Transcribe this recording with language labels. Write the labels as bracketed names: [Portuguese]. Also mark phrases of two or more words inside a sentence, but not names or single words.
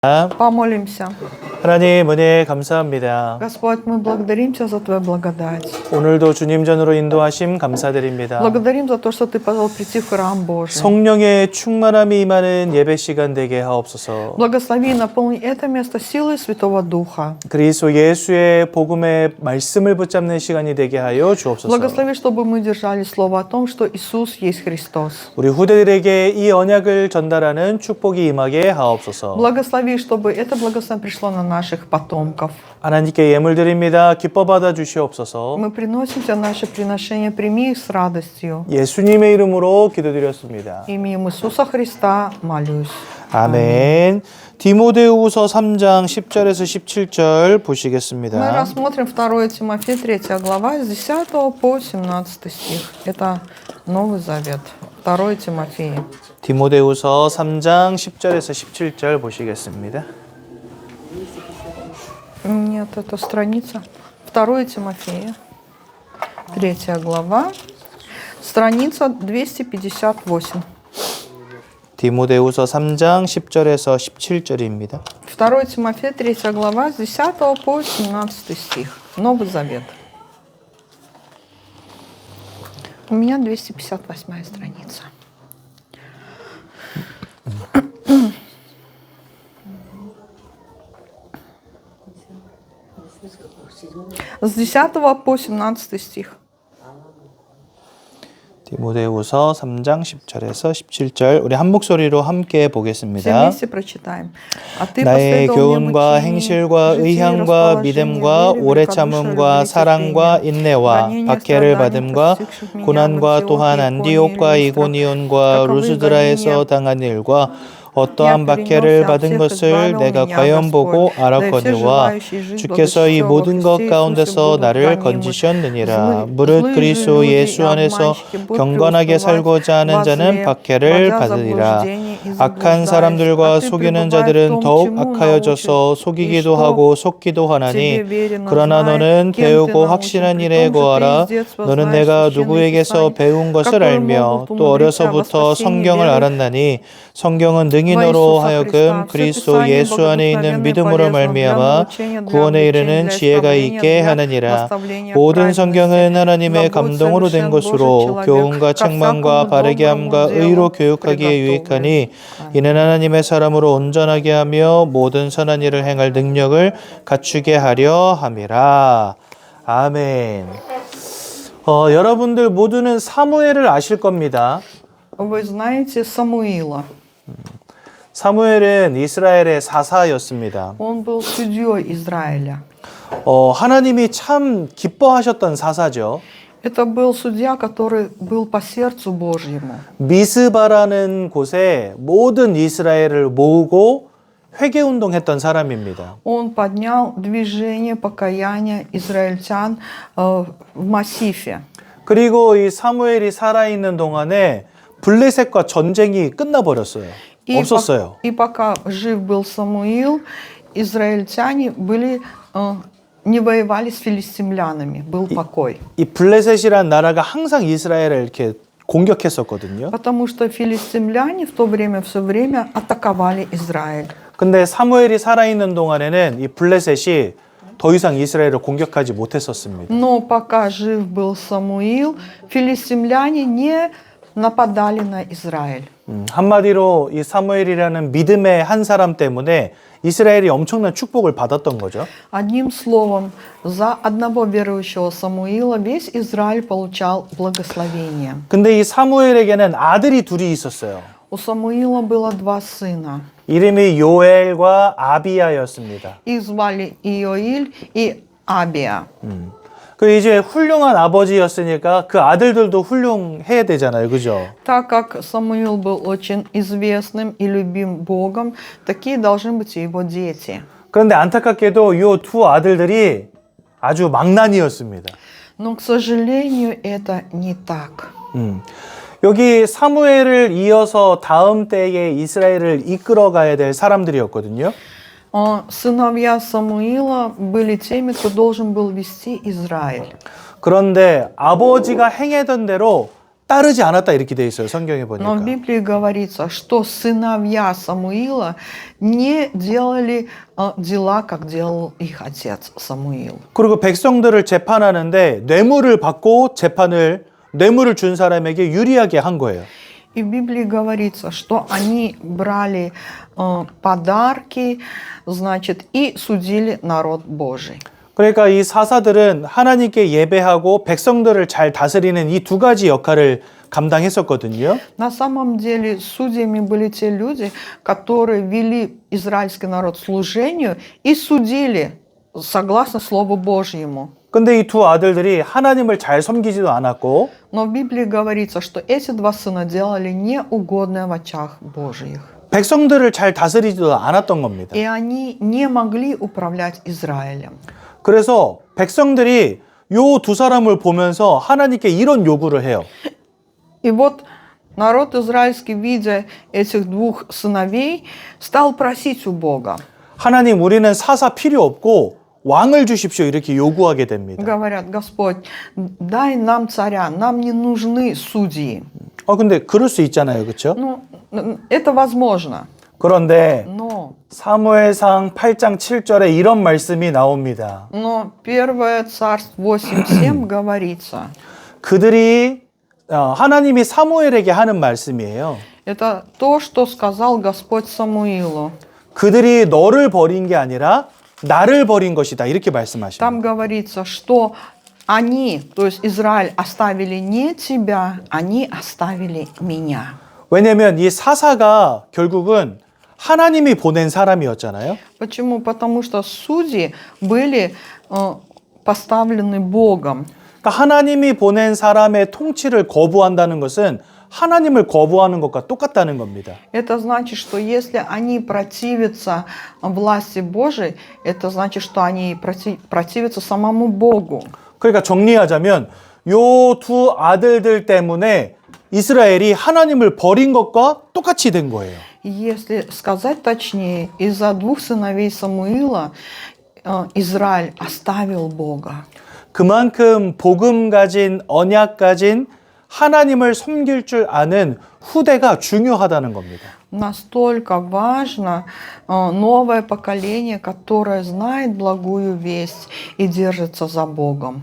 [Russian] Помолимся. [Korean] 하나님 은혜 감사합니다. [Russian] Господь, мы благодарим Тебя за Твою благодать. [Korean] 오늘도 주님 전으로 인도하심 감사드립니다. [Russian] Благодарим за то, что Ты позволил прийти в храм Божий. [Korean] 성령의 충만함이 임하는 예배 시간 되게 하옵소서. [Russian] Благослови и наполни это место силой Святого Духа. [Korean] 그리스도 예수의 복음의 말씀을 붙잡는 시간이 되게 하여 주옵소서. [Russian] Благослови, чтобы мы держали слово о том, что Иисус есть Христос. [Korean] 우리 후대들에게 이 언약을 전달하는 축복이 임하게 하옵소서. [Russian] Благослови, чтобы это благословение пришло на наших потомков. [Korean] 하나님께 예물 드립니다. 기뻐 받아 주시옵소서. [Russian] Мы приносим Тебе наше приношение, прими их с радостью. [Korean] 예수님의 이름으로 기도드렸습니다. [Russian] Именем Иисуса Христа молюсь. [Korean] 아멘. 디모데후서 3장 10절에서 17절 [Russian] Мы [Korean] 보시겠습니다. [Russian] рассмотрим 2 Тимофея, 3 глава, с 10 по 17 стих. Это Новый Завет. 2 Тимофея. [Korean] 디모데후서 3장 10절에서 17절 보시겠습니다. [Russian] Нет, это страница. 2 Тимофея. 3 глава. Страница 258. [Korean] 디모데후서 3장 10절에서 17절입니다. [Russian] 2 Тимофея, 3 глава, с 10 по 17 стих. Новый Завет. У меня 258 страница. С 10 по 17 стих. [Korean] 디모데후서 3장 10절에서 17절 우리 한 목소리로 함께 [Russian] Все [Korean] 보겠습니다. [Russian] вместе прочитаем. А ты [Korean] 나의 [Russian] последовал мне [Korean] 교훈과 [Russian] мучений, [Korean] 행실과 [Russian] житии, [Korean] 의향과 [Russian] расположении, [Korean] 믿음과 [Russian] вере, [Korean] 오래 [Russian] великодушия, [Korean] 참음과 [Russian] любви, [Korean] 사랑과 [Russian] терпения, [Korean] 인내와 [Russian] гонения, [Korean] 박해를 [Russian] страданий, [Korean] 받음과 [Russian] постигших меня в [Korean] 고난과 [Russian] Антиохии, [Korean] 또한 [Russian] Иконии, [Korean] 안디옥과 [Russian] Листра, [Korean] 이고니온과 [Russian] таковы [Korean] 루스드라에서 [Russian] гонения, [Korean] 당한 일과 [Russian] Я [Korean] 어떠한 박해를 [Russian] перенес [Korean] 받은 [Russian] всех, [Korean] 것을 [Russian] избавил [Korean] 내가 [Russian] меня [Korean] 과연 보고 [Russian] Господь, да и все [Korean] 알았거니와 [Russian] желающие жить [Korean] 주께서 이 [Russian] благочестиво во [Korean] 모든 것 [Russian] Христе Иисусе [Korean] 가운데서 [Russian] будут [Korean] 나를 [Russian] гонимы. [Korean] 건지셨느니라. [Russian] Злые [Korean] 무릇 [Russian] же [Korean] 그리스도 [Russian] люди и [Korean] 예수 안에서 [Russian] обманщики будут [Korean] 경건하게 [Russian] преуспевать [Korean] 살고자 하는 [Russian] во [Korean] 자는 [Russian] зле, [Korean] 박해를 [Russian] вводя [Korean] 받으리라. [Russian] заблуждение и [Korean] 악한 [Russian] заблуждающих. [Korean] 사람들과 [Russian] А ты [Korean] 속이는 [Russian] пребывай в [Korean] 자들은 [Russian] том, [Korean] 더욱 [Russian] чему [Korean] 악하여져서 [Russian] научен, и [Korean] 속이기도 [Russian] что [Korean] 하고 속기도 [Russian] тебе [Korean] 하나니 [Russian] верено, [Korean] 그러나 [Russian] знай, [Korean] 너는 [Russian] кем ты [Korean] 배우고 [Russian] научен, [Korean] 확신한 [Russian] при [Korean] 일에 [Russian] том, что ты [Korean] 거하라. [Russian] с детства [Korean] 너는 [Russian] знаешь [Korean] 내가 [Russian] священные [Korean] 누구에게서 [Russian] писания, [Korean] 배운 것을 [Russian] которые [Korean] 알며 [Russian] могут [Korean] 또 [Russian] умудриться во [Korean] 어려서부터 [Russian] спасении [Korean] 성경을 [Russian] веры [Korean] 알았나니 성경은 능히 [Russian] во [Korean] 너로 [Russian] Иисуса [Korean] 하여금 [Russian] Христа. Все [Korean] 그리스도 [Russian] Писание [Korean] 예수 안에 있는 [Russian] богодухновенно и [Korean] 믿음으로 [Russian] полезно для [Korean] 말미암아 [Russian] научения, для [Korean] 구원에 [Russian] обличения, [Korean] 이르는 [Russian] для [Korean] 지혜가 [Russian] исправления, [Korean] 있게 [Russian] для [Korean] 하느니라. [Russian] наставления в [Korean] 모든 [Russian] праведности. [Korean] 성경은 [Russian] Да [Korean] 하나님의 [Russian] будет [Korean] 감동으로 된 [Russian] совершен Божий [Korean] 것으로 [Russian] человек [Korean] 교훈과 [Russian] ко [Korean] 책망과 [Russian] всякому [Korean] 바르게 [Russian] доброму [Korean] 함과 의로 [Russian] делу [Korean] 교육하기에 [Russian] приготовлен. [Korean] 유익하니 이는 하나님의 사람으로 온전하게 하며 모든 선한 일을 행할 능력을 갖추게 하려 함이라. 아멘. 여러분들 모두는 사무엘을 아실 겁니다. [Russian] Вы знаете Самуила. [Korean] 사무엘은 이스라엘의 사사였습니다. [Russian] Он был судьей Израиля. [Korean] 하나님이 참 기뻐하셨던 사사죠. [Russian] Это был судья, который был по сердцу Божьему. [Korean] 미스바라는 곳에 모든 이스라엘을 모으고 회개운동했던 사람입니다. [Russian] Он поднял движение покаяния израильтян в Массифе. [Korean] 그리고 이 사무엘이 살아있는 동안에 블레셋과 전쟁이 끝나버렸어요. 없었어요. [Russian] И пока жив был Самуил, израильтяне не воевали с филистимлянами, был покой. [Korean] 이 블레셋이란 나라가 항상 이스라엘을 이렇게 공격했었거든요. [Russian] Потому что филистимляне в то время все время атаковали Израиль. [Korean] 근데 사무엘이 살아있는 동안에는 이 블레셋이 더 이상 이스라엘을 공격하지 못했었습니다. [Russian] Но пока жив был Самуил, филистимляне не нападали на Израиль. [Korean] 한마디로 이 사무엘이라는 믿음의 한 사람 때문에 이스라엘이 엄청난 축복을 받았던 거죠. [Russian] Одним словом, за одного верующего Самуила весь Израиль получал благословение. [Korean] 근데 이 사무엘에게는 아들이 둘이 있었어요. [Russian] У Самуила было два сына. [Korean] 이름이 요엘과 아비야였습니다. [Russian] Их звали Иоиль и Абия. [Korean] 그 이제 훌륭한 아버지였으니까 그 아들들도 훌륭해야 되잖아요. 그죠? [Russian] Так как Самуил был очень известным и любим Богом, такие должны быть и его дети. [Korean] 그런데 안타깝게도 이 두 아들들이 아주 망난이었습니다. [Russian] Но, к сожалению, это не так. [Korean] 여기 사무엘을 이어서 다음 때에 이스라엘을 이끌어 가야 될 사람들이었거든요. [Russian] Сыновья Самуила были теми, кто должен был вести Израиль. [Korean] 그런데 아버지가 행하던 대로 따르지 않았다 이렇게 돼 있어요. 성경에 [Russian] Но в [Korean] 보니까. [Russian] Библии говорится, что сыновья Самуила не делали дела, как делал их отец Самуил. [Korean] 그리고 백성들을 재판하는데 뇌물을 준 사람에게 유리하게 한 거예요. [Russian] И в Библии говорится, что они брали подарки, значит, и судили народ Божий. [Korean] 그러니까 이 사사들은 하나님께 예배하고 백성들을 잘 다스리는 이 두 가지 역할을 감당했었거든요. [Russian] На самом деле судьями были те люди, которые вели израильский народ к служению и судили согласно Слову Божьему. [Korean] 근데 이 두 아들들이 하나님을 잘 섬기지도 않았고 [Russian] Но в Библии говорится, что эти два сына делали неугодное в очах Божьих. [Korean] 백성들을 잘 다스리지도 않았던 겁니다. [Russian] И они не могли управлять Израилем. [Korean] 그래서 백성들이 요 두 사람을 보면서 하나님께 이런 요구를 해요. [Russian] И вот народ израильский, видя этих двух сыновей, стал просить у Бога. [Korean] 하나님, 우리는 사사 필요 없고 왕을 주십시오. 이렇게 요구하게 됩니다. [Russian] Говорят: Господь, дай нам царя, нам не нужны судьи. [Korean] 근데 그럴 수 있잖아요. 그렇죠? [Russian] Ну, это возможно. [Korean] 그런데 [Russian] Но [Korean] 사무엘상 8장 7절에 이런 말씀이 나옵니다. [Russian] 1 Царств 8:7 говорится. [Korean] 그들이 하나님이 사무엘에게 하는 말씀이에요. [Russian] Это то, что сказал Господь Самуилу. [Korean] 그들이 너를 버린 게 아니라 나를 버린 것이다. 이렇게 말씀하십니다. [Russian] Там говорится, что они, то есть Израиль, оставили не тебя, они оставили меня. [Korean] 왜냐하면 이 사사가 결국은 하나님이 보낸 사람이었잖아요. [Russian] Почему? Потому что судьи были поставлены Богом. [Korean] 그러니까 하나님이 보낸 사람의 통치를 거부한다는 것은 하나님을 거부하는 것과 똑같다는 겁니다. [Russian] Это значит, что если они противятся власти Божией, это значит, что они противятся самому Богу. [Korean] 그러니까 정리하자면 요 두 아들들 때문에 이스라엘이 하나님을 버린 것과 똑같이 된 거예요. [Russian] Если сказать точнее, из-за двух сыновей Самуила Израиль оставил Бога. [Korean] 그만큼 복음 가진 언약 가진 하나님을 섬길 줄 아는 후대가 중요하다는 겁니다. [Russian] Настолько важно новое поколение, которое знает благую весть и держится за Богом.